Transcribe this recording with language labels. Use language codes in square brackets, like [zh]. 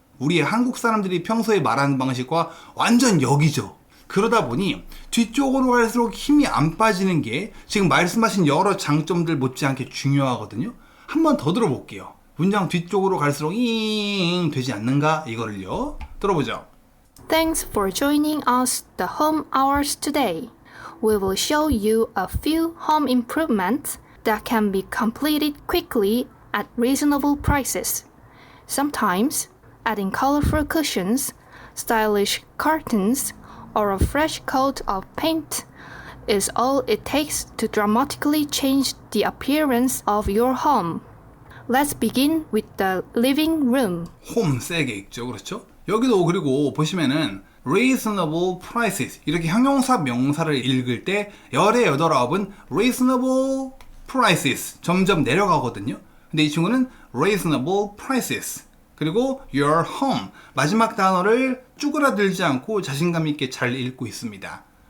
[ko] 우리 한국 사람들이 평소에 말하는 방식과 완전 역이죠. 그러다 보니 뒤쪽으로 갈수록 힘이 안 빠지는 게 지금 말씀하신 여러 장점들 못지않게 중요하거든요. 한번 더 들어볼게요. 문장 뒤쪽으로 갈수록 잉 되지 않는가? 이거를요. 들어보죠. [en] Thanks for joining us the home hours today. We will show you a few home improvements that can be completed quickly at reasonable prices. Sometimes, adding colorful cushions, stylish curtains, or a fresh coat of paint is all it takes to dramatically change the appearance of your home. Let's begin with the living room. [ko] 홈 세게 읽죠. 그렇죠? 여기도 그리고 보시면은 reasonable prices 이렇게 형용사 명사를 읽을 때 열의 8, 9은 reasonable prices 점점 내려가거든요. 근데 이 친구는 reasonable prices 그리고 your home 마지막 단어를 쭈그라들지 않고 자신감 있게 잘 읽고 있습니다.